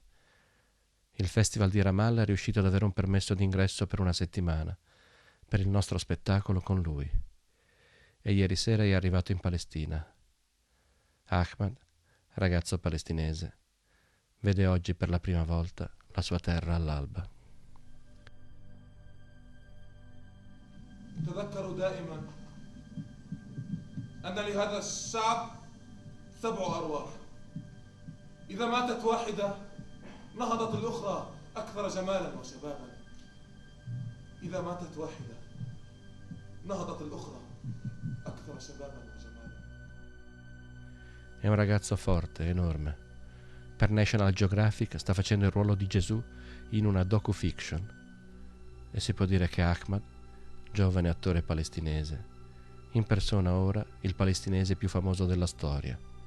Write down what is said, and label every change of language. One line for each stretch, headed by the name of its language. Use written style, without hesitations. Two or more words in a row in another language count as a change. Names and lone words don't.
Italian: Il Festival di Ramallah è riuscito ad avere un permesso d'ingresso per 1 settimana per il nostro spettacolo con lui. E ieri sera è arrivato in Palestina. Ahmad, ragazzo palestinese, vede oggi per la prima volta la sua terra all'alba.
Arabic: تذكروا دائما أن لهذا الشعب 7 أرواح. إذا ماتت واحدة نهضت الأخرى أكثر جمالا وشبابا. إذا ماتت واحدة نهضت الأخرى أكثر شبابا وجمالا.
Italian: È un ragazzo forte, enorme. Per National Geographic sta facendo il ruolo di Gesù in una docu-fiction. E si può dire che Ahmad, giovane attore palestinese, impersona ora il palestinese più famoso della storia.